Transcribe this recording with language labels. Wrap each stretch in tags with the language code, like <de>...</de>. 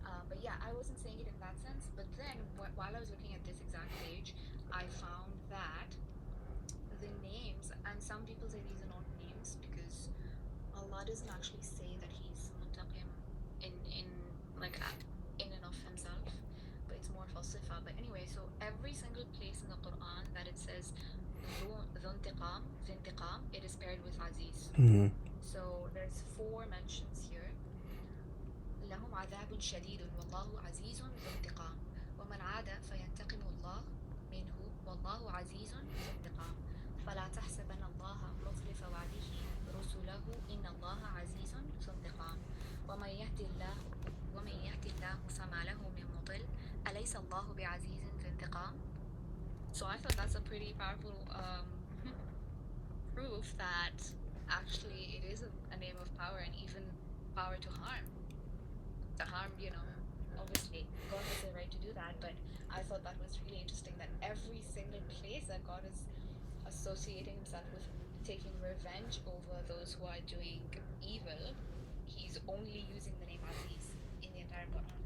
<en>But yeah, I wasn't saying it in that sense. But then while I was looking at this exact page, I found that the names, and some people say these are not names because Allah doesn't actually say that he's muntaqim in like in and of himself, but it's more falsifa. But anyway, so every single place in the Quran that it says ذو انتقام, it is paired with aziz. Mm-hmm. So there's 4 mentions here.</en> <ar>لهم عذاب شديد والله عزيز ذو انتقام ومن عاد فينتقم الله منه والله عزيز ذو انتقام فلا تحسبن الله مخلف وعده رسله إن الله عزيز ذو انتقام ومن يهد الله فما له من مضل أليس الله بعزيز ذو انتقام.</ar> <en>So I thought that's a pretty powerful proof that actually it is a name of power, and even power to harm. To harm, obviously God has the right to do that, but I thought that was really interesting that every single place that God is associating himself with taking revenge over those who are doing evil, he's only using the name Aziz in the entire Quran.</en>